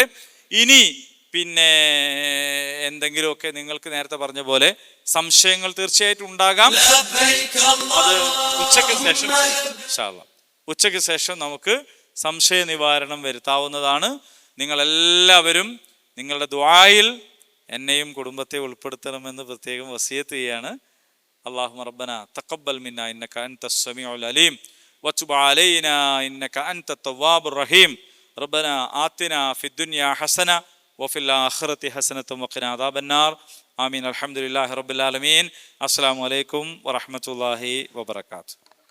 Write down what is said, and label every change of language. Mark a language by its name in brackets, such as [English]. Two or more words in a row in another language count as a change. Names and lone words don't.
[Malayalam] ഇനി പിന്നെ എന്തെങ്കിലുമൊക്കെ നിങ്ങൾക്ക് നേരത്തെ പറഞ്ഞ പോലെ സംശയങ്ങൾ തീർച്ചയായിട്ടും ഉണ്ടാകാം. അത് ഉച്ചയ്ക്ക് ശേഷം നമുക്ക് സംശയ നിവാരണം വരുത്താവുന്നതാണ്. നിങ്ങളെല്ലാവരും നിങ്ങളുടെ ദുആയിൽ എന്നെയും കുടുംബത്തെ ഉൾപ്പെടുത്തണമെന്ന് പ്രത്യേകം വസിയത്ത് ചെയ്യാണ്. [Arabic] اللهم ربنا تقبل منا إنك أنت السميع العليم وتب علينا إنك أنت التواب الرحيم ربنا آتنا في الدنيا حسنة وفي الآخرة حسنة وقنا عذاب النار آمين الحمد لله رب العالمين السلام عليكم ورحمة الله وبركاته.